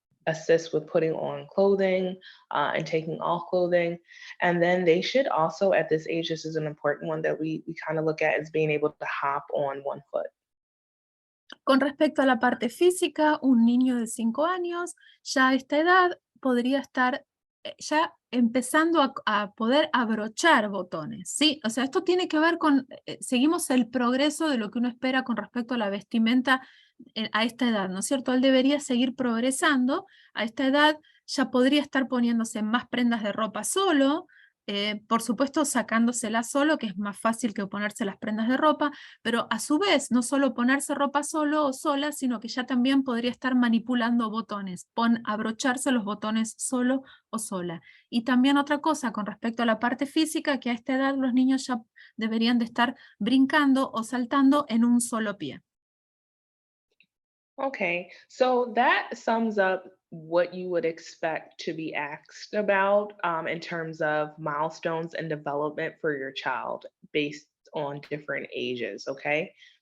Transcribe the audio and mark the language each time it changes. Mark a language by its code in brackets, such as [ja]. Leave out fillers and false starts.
[en] assist with putting on clothing and taking off clothing. And then they should also, at this age, this is an important one that we kind of look at, is being able to hop on one foot. [es] Con respecto a la parte física, un niño de 5 años ya a esta edad podría estar ya empezando a poder abrochar botones, ¿sí? O sea, esto tiene que ver con, seguimos el progreso de lo que uno espera con respecto a la vestimenta a esta edad, ¿no es cierto? Él debería seguir progresando, a esta edad ya podría estar poniéndose más prendas de ropa solo, por supuesto sacándosela solo, que es más fácil que ponerse las prendas de ropa, pero a su vez no solo ponerse ropa solo o sola, sino que ya también podría estar manipulando botones, abrocharse los botones solo o sola. Y también otra cosa con respecto a la parte física, que a esta edad los niños ya deberían de estar brincando o saltando en un solo pie. [en] Okay, so that sums up what you would expect to be asked about in terms of milestones and development for your child based on different ages, okay?